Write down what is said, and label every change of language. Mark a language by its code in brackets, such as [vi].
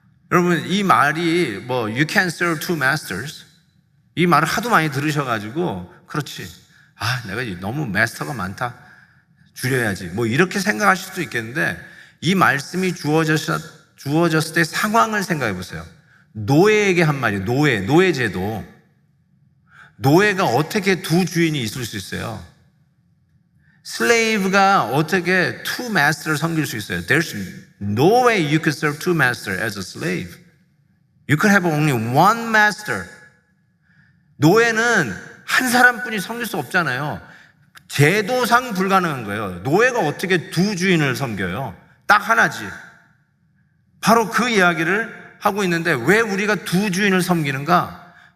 [ko] 여러분 이 말이 [en] you can serve two masters, [ko] 이 말을 하도 많이 들으셔가지고 그렇지, 내가 너무 마스터가 많다, 줄여야지, 뭐 이렇게 생각하실 수도 있겠는데, 이 말씀이 주어졌을 때 상황을 생각해 보세요. 노예에게 한 말이에요. 노예제도. 노예가 어떻게 두 주인이 있을 수 있어요? 슬레이브가 어떻게 [en] two master [ko] 를 섬길 수 있어요? [en] There's no way you could serve two masters as a slave. You could have only one master. [ko] 노예는 한 사람뿐이 섬길 수 없잖아요. 제도상 불가능한 거예요. 노예가 어떻게 두 주인을 섬겨요? 딱 하나지. 바로 그 이야기를 하고 있는데, 왜 우리가 두 주인을 섬기는가?